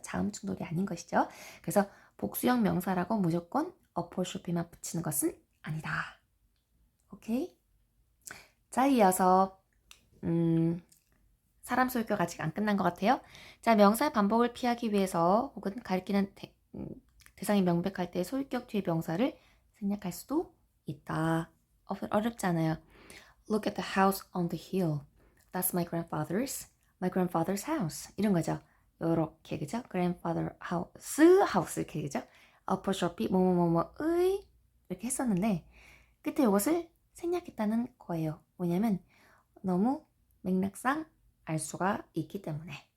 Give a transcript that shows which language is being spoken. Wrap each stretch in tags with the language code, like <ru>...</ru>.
<ko>자음 충돌이 아닌 것이죠. 그래서 복수형 명사라고 무조건 apostrophe만 붙이는 것은 아니다. 오케이? 자, 이어서 사람 소유격 아직 안 끝난 것 같아요. 자, 명사의 반복을 피하기 위해서 혹은 가리키는 대상이 명백할 때 소유격 뒤에 명사를 생략할 수도 있다. 어렵잖아요.</ko> <en>Look at the house on the hill. That's my grandfather's house.</en> <ko>이런 거죠. 요렇게, 그죠? grandfather house 이렇게, 그죠? apostrophe 뭐뭐뭐뭐의 이렇게 했었는데 끝에 이것을 생략했다는 거예요. 왜냐면 너무 맥락상 알 수가 있기 때문에.</ko>